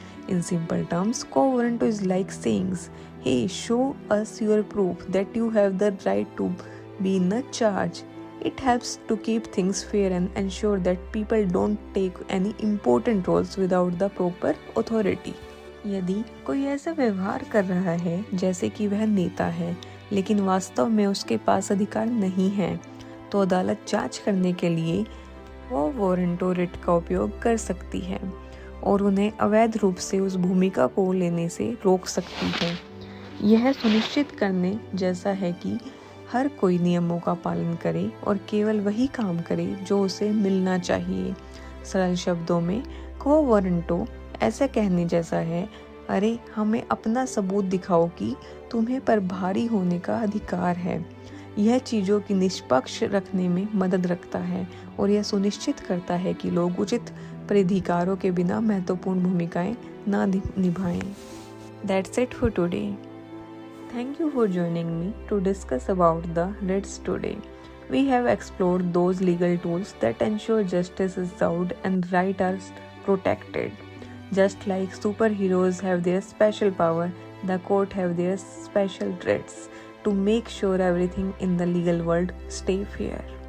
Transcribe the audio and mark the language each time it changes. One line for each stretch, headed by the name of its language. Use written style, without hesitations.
English: In simple terms, quo warranto is like saying, "Hey, show us your proof that you have the right to be in a charge." It helps to keep things fair and ensure that people don't take any important roles without the proper authority.
Hindi: यदि कोई ऐसा व्यवहार कर रहा है जैसे कि वह नेता है लेकिन वास्तव में उसके पास अधिकार नहीं है, तो अदालत जांच करने के लिए वो वारंटो रिट का उपयोग कर सकती है और उन्हें अवैध रूप से उस भूमिका को लेने से रोक सकती है। यह सुनिश्चित करने जैसा है कि हर कोई नियमों का पालन करे और केवल वही काम करे जो उसे मिलना चाहिए। सरल शब्दों में क्वो वारंटो ऐसा कहने जैसा है, अरे हमें अपना सबूत दिखाओ कि तुम्हें पर भारी होने का अधिकार है। यह चीज़ों की निष्पक्ष रखने में मदद रखता है और यह सुनिश्चित करता है कि लोग उचित प्राधिकारों के बिना महत्वपूर्ण भूमिकाएं ना निभाएं।
English: That's it for today. Thank you for joining me to discuss about the writs today. We have explored those legal tools that ensure justice is served and rights are protected. Just like superheroes have their special power, the court have their special writs to make sure everything in the legal world stay fair.